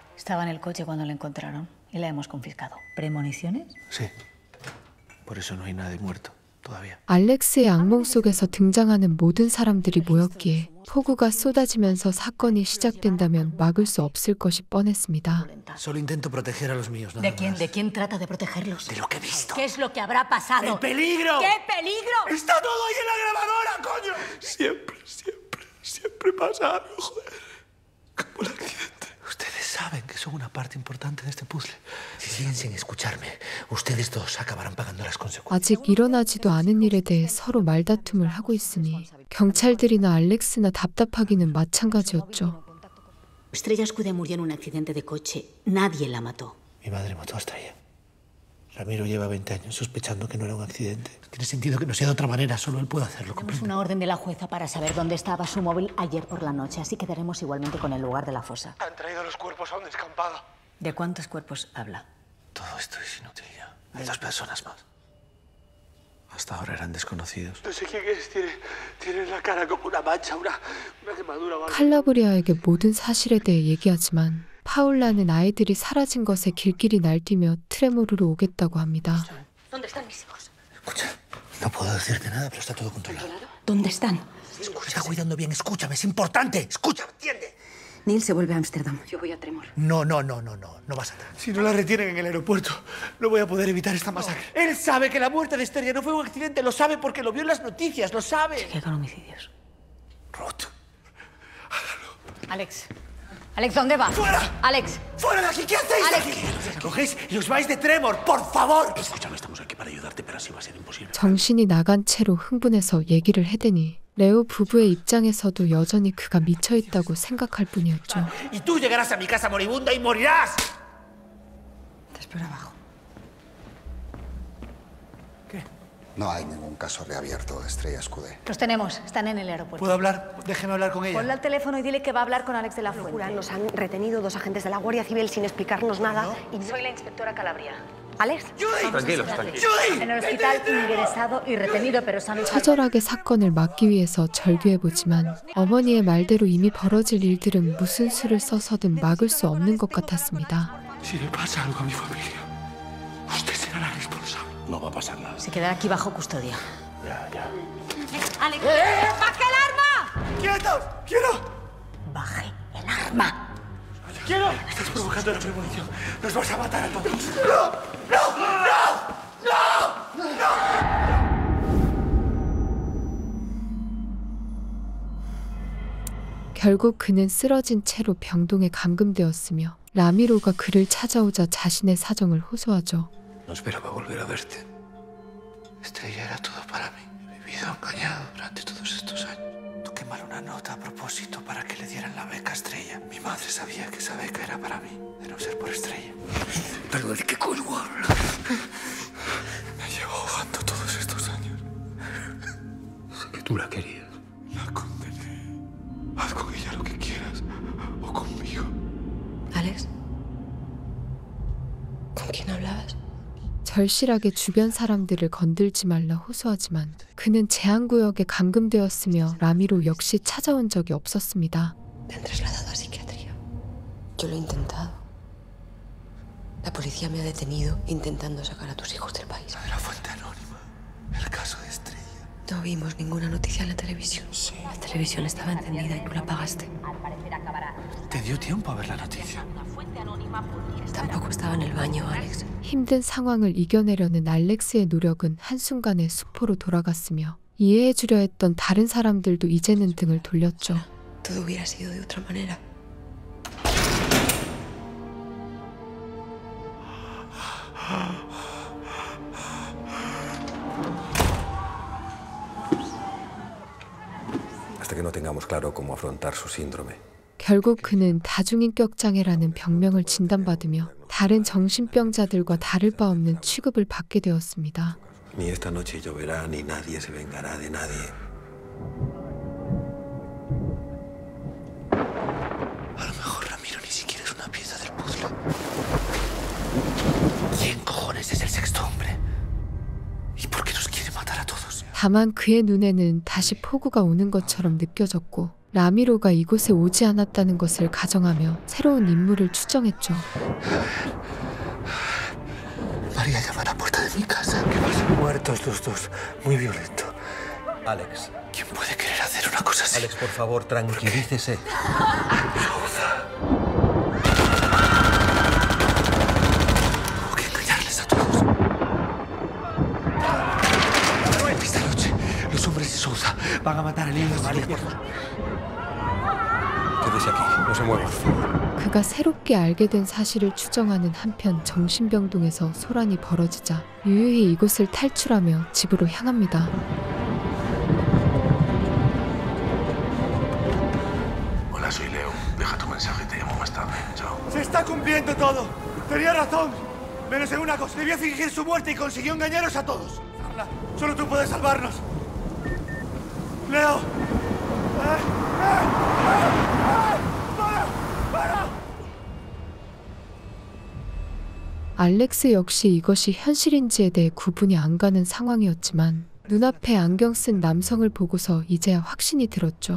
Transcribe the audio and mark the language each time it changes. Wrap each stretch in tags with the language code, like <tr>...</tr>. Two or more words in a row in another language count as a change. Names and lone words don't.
<es>Estaba en el coche cuando la encontraron y la hemos confiscado. ¿Premoniciones? Sí. Por eso no hay nadie muerto.</es> <ko>알렉스의 악몽 속에서 등장하는 모든 사람들이 모였기에 폭우가 쏟아지면서 사건이 시작된다면 막을 수 없을 것이 뻔했습니다.</ko> <es>Solo intento proteger a los míos, nada más. ¿De quién trata de protegerlos? De lo que he visto. ¿Qué es lo que habrá pasado? ¡El peligro! ¿Qué peligro? ¡Está todo ahí en la grabadora, coño! Siempre pasa algo, joder. Como el accidente. Ustedes saben que son una parte importante de este puzzle. Si siguen sin escucharme, ustedes dos acabarán pagando las consecuencias.</es> <ko>아직 일어나지도 않은 일에 대해 서로 말다툼을 하고 있으니 경찰들이나 알렉스나 답답하기는 마찬가지였죠.</ko> <es>Estrella Escudé murió en un accidente de coche. Nadie la mató. Mi madre mató a Estrella. Ramiro lleva 20 años sospechando que no era un accidente. Tiene sentido que no sea de otra manera, solo él puede hacerlo. Tenemos una orden de la jueza para saber dónde estaba su móvil ayer por la noche, así que daremos igualmente con el lugar de la fosa. Han traído los cuerpos a un descampado. ¿De cuántos cuerpos habla? Todo esto es inútil ya. Hay 2 personas más. Hasta ahora eran desconocidos. No sé quién es. Tiene la cara como una mancha, una quemadura.</es> <ko>칼라브리아에게 모든 사실에 대해 얘기하지만 파울라는 아이들이 사라진 것에 길길이 날뛰며 트레모르로 오겠다고 합니다.</ko> <es>¿Dónde están mis hijos? Escucha, no puedo decirte nada, pero está todo controlado. ¿Dónde están? Escucha, cuidando bien, escúchame, es importante. Escucha, ¿entiende? Neil se vuelve a Ámsterdam. Yo voy a Tremor. No vas a estar. Si no la retienen en el aeropuerto, no voy a poder evitar esta masacre. Él sabe que la muerte de Estrella no fue un accidente, lo sabe porque lo vio en las noticias, lo sabe. Chequea con homicidios. Ruth. Alex, ¿dónde vas? ¡Fuera! Alex. ¡Fuera de aquí! ¿Qué hacéis aquí? Cogéis y os vais de Tremor, por favor. Escúchame, estamos aquí para ayudarte, pero así va a ser imposible.</es> <ko>정신이 나간 채로 흥분해서 얘기를 해대니 레오 부부의 입장에서도 여전히 그가 미쳐있다고 생각할 뿐이었죠.</ko> <es>Y tú llegarás a mi casa moribunda y morirás. Te espero abajo. ¿Qué? No hay ningún caso reabierto de Estrella Escudé. Los tenemos, están en el aeropuerto. ¿Puedo hablar? Déjeme hablar con ella. Ponle al teléfono y dile que va a hablar con Alex de la Fuente. Nos han retenido 2 agentes de la Guardia Civil sin explicarnos nada. Y soy la inspectora Calabria. ¿Alex? Tranquilos. En el hospital ingresado y retenido, pero se han...</es> <ko>처절하게 사건을 막기 위해서 절규해보지만 어머니의 말대로 이미 벌어질 일들은 무슨 수를 써서든 막을 수 없는 것 같았습니다.</ko> <es>Si le pasa algo a mi familia, usted será la responsable. No va a pasar nada. Se quedará aquí bajo custodia. Ya. ¡Alex! ¡Baje el arma! ¡Quietos! ¡Quiero! ¡Baje el arma! ¡Quiero! Estás provocando la premonición. Nos vas a matar a todos. ¡No!</es> <ko>결국 그는 쓰러진 채로 병동에 감금되었으며 라미로가 그를 찾아오자 자신의 사정을 호소하죠.</ko> <es>No esperaba volver a verte. Estrella era todo para mí. He vivido engañado durante todos estos años. Toqué mal una nota a propósito para que le dieran la beca a Estrella. Mi madre sabía que esa beca era para mí, de no ser por Estrella. ¿Pero de qué coño hablas? Me llevo ahogando todos estos años. Sé que tú la querías. La condené. Haz con ella lo que quieras. O conmigo. Alex? ¿Con quién hablabas?</es> <ko>절실하게 주변 사람들을 건들지 말라 호소하지만 그는 제한구역에 감금되었으며 라미로 역시 찾아온 적이 없었습니다.</ko> <es>Te han trasladado a psiquiatría. Yo lo he intentado. La policía me ha detenido intentando sacar a tus hijos del país. La de la fuente anónima. El caso de Estrella. No vimos ninguna noticia en la televisión. Sí. La televisión estaba encendida y tú la apagaste. ¿Te dio tiempo a ver la noticia? Tampoco estaba en el baño, Alex.</es> <ko>힘든 상황을 이겨내려는 알렉스의 노력은 한순간에 수포로 돌아갔으며 이해해주려 했던 다른 사람들도 이제는 등을 돌렸죠.</ko> <es>Todo hubiera sido de otra manera. Hasta que no tengamos claro cómo afrontar su síndrome.</es> <ko>결국 그는 다중인격장애라는 병명을 진단받으며 다른 정신병자들과 다를 바 없는 취급을 받게 되었습니다.</ko> <es>Ni esta noche lloverá, ni nadie se vengará de nadie. A lo mejor Ramiro ni siquiera es una pieza del puzzle. ¿Quién cojones es el sexto hombre? ¿Y por qué nos quiere matar a todos?</es> <ko>다만 그의 눈에는 다시 폭우가 오는 것처럼 느껴졌고 라미로가 이곳에 오지 않았다는 것을 가정하며 새로운 인물을 추정했죠.</ko> <es>María llama a la puerta de mi casa. ¿Qué pasa? Muertos los dos. Muy violento. Alex. ¿Quién puede querer hacer una cosa así? Alex, por favor, tranquilícese. Tengo que engañarles a todos. Esta noche, los hombres de Souza van a matar a niños. María, por favor. Quédese aquí. No se mueva.</es> <ko>그가 새롭게 알게 된 사실을 추정하는 한편 정신병동에서 소란이 벌어지자 유유히 이곳을 탈출하며 집으로 향합니다.</ko> <es>Hola, soy Leo. Deja tu mensaje, te llamo más tarde. Chao. Se está cumpliendo todo. Tenía razón. Menos en una cosa. Debió fingir su muerte y consiguió engañaros a todos. Carla, solo tú puedes salvarnos. Leo.</es> <ko>알렉스 역시 이것이 현실인지에 대해 구분이 안 가는 상황이었지만 눈앞에 안경 쓴 남성을 보고서 이제야 확신이 들었죠.</ko>